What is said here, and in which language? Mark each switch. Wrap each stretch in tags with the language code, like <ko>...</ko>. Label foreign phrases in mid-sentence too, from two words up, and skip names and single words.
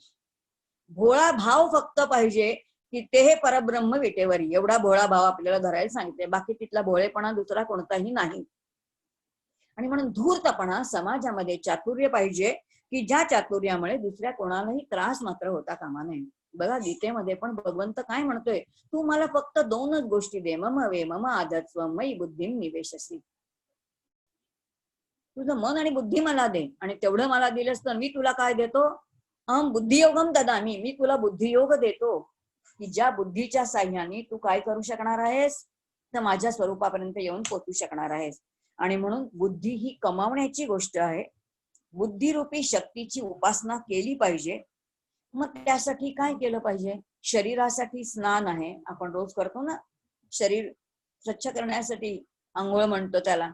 <mr>भोळा भाव फक्त पाहिजे की ते हे परब्रह्म विटेवरी, एवढा भोळा भाव आपल्याला धरायला सांगितले. बाकी तिथला भोळेपणा दुसरा कोणताही नाही. आणि म्हणून धूर्तपणा, समाजामध्ये चातुर्य पाहिजे की ज्या चातुर्यामुळे दुसऱ्या कोणालाही त्रास मात्र होता कामा नये. बघा गीतेमध्ये पण भगवंत काय म्हणतोय, तू मला फक्त 2च गोष्टी दे,</mr> <sa>मम वे मम आदत्व मयी बुद्धिम निवेशसी.</sa> <mr>तुझं मन आणि बुद्धी मला दे, आणि तेवढं मला दिलंस तर मी तुला काय देतो?</mr> <sa>अहम बुद्धियोगम ददामी,</sa> <mr>मी तुला बुद्धियोग देतो की ज्या बुद्धीच्या साह्याने तू काय करू शकणार आहेस? तर माझ्या स्वरूपापर्यंत येऊन पोचू शकणार आहेस. आणि म्हणून बुद्धी ही कमावण्याची गोष्ट आहे. बुद्धिरूपी शक्तीची उपासना केली पाहिजे. मग त्यासाठी काय केलं पाहिजे? शरीरासाठी स्नान आहे, आपण रोज करतो ना, शरीर स्वच्छ करण्यासाठी आंघोळ म्हणतो त्याला.</mr>